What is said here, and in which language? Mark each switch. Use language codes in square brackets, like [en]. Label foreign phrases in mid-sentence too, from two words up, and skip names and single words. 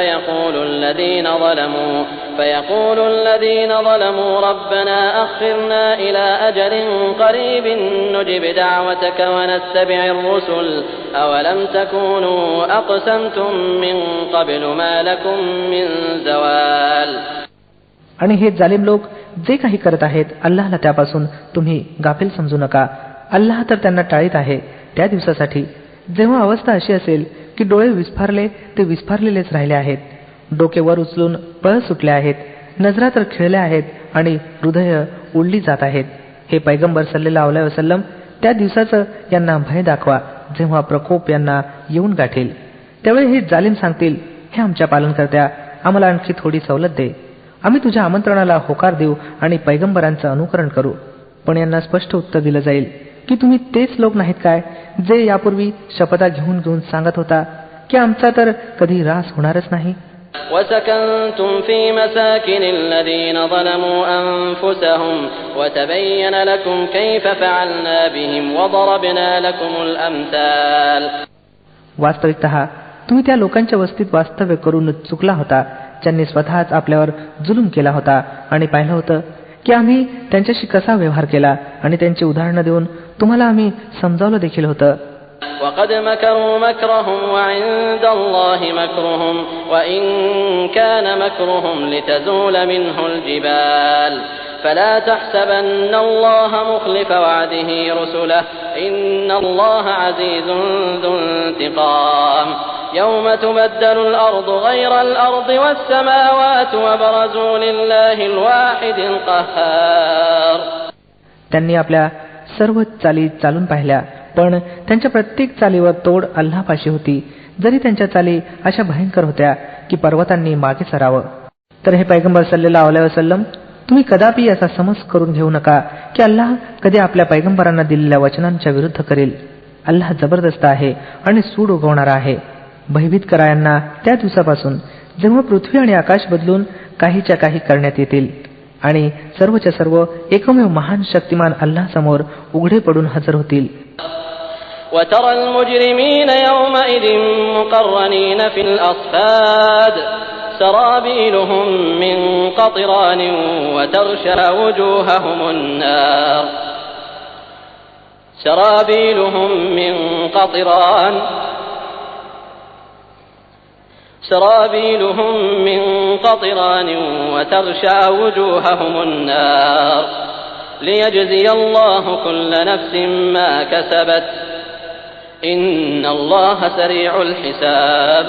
[ar] فيقول الذين ظلموا ربنا أخرنا إلى أجل قريب نجب دعوتك ونتبع الرسل أولم تكونوا أقسمتم من قبل ما لكم من زوال. [mr] आणि हे जालिम लोक जे काही करत आहेत अल्लाहला त्यापासून तुम्ही गाफील समजू नका. अल्लाह तर त्यांना टाळीत आहे त्या दिवसासाठी जेव्हा अवस्था अशी असेल की डोळे विस्फारले ते विस्फारलेलेच राहिले आहेत, डोके वर उचलून पळ सुटले आहेत, नजरा तर खिळल्या आहेत आणि हृदय उडली जात आहेत. हे पैगंबर [ar] صلى الله عليه وسلم, [mr] त्या दिवसाचं यांना भय दाखवा जेव्हा प्रकोप यांना येऊन गाठेल. त्यावेळी हे जालिम सांगतील, हे आमच्या पालनकर्त्या, आम्हाला आणखी थोडी सवलत दे. आम्ही तुझ्या आमंत्रणाला होकार देऊ आणि पैगंबरांचं अनुकरण करू. पण यांना स्पष्ट उत्तर दिलं जाईल की तुम्ही तेच लोक नाहीत काय जे यापूर्वी शपथा घेऊन सांगत होता की आमचा तर कधी ऱ्हास होणारच नाही. [ar] وسكنتم في مساكن الذين ظلموا أنفسهم وتبين لكم كيف فعلنا بهم وضربنا لكم الأمثال. [mr] वास्तविकतः तुम्ही त्या लोकांच्या वस्तीत वास्तव्य करून चुकला होता ज्यांनी स्वतःच आपल्यावर जुलूम केला होता आणि पाहिलं होतं की आम्ही त्यांच्याशी कसा व्यवहार केला आणि त्यांची उदाहरणं देऊन तुम्हाला आम्ही समजावलं देखील होतं. [ar] وقد مكروا مكرهم وعند الله مكرهم وإن كان مكرهم لتزول منه الجبال فلا تحسبن الله مخلف وعده رسله إن الله عزيز ذو انتقام يوم تبدل الأرض غير الأرض والسماوات وبرزوا لله الواحد القهار. [mr] त्यांनी आपल्या सर्व चाली चालून पाहिल्या पण त्यांच्या प्रत्येक चालीवर तोड अल्लाहपाशी होती, जरी त्यांच्या चाली अशा भयंकर होत्या की पर्वतांनी मागे सरावं. तर हे पैगंबर [ar] صلى الله عليه وسلم, [mr] तुम्ही कदापि असा समज करून घेऊ नका की अल्लाह कधी आपल्या पैगंबरांना दिलेल्या वचनांच्या विरुद्ध करेल. अल्लाह जबरदस्त आहे आणि सूड उगवणारा आहे. भयभीत करा यांना त्या दिवसापासून जेव्हा पृथ्वी आणि आकाश बदलून काहीच्या काही करण्यात येतील आणि सर्वच्या सर्व एकमेव महान शक्तिमान अल्लाह समोर उघडे पडून हजर होतील. [ar] وترى المجرمين يومئذ مقرنين في الأصفاد سرابيلهم من قطران وتغشى وجوههم النار سرابيلهم من قطران وتغشى وجوههم النار ليجزي الله كل نفس ما كسبت إن الله سريع الحساب.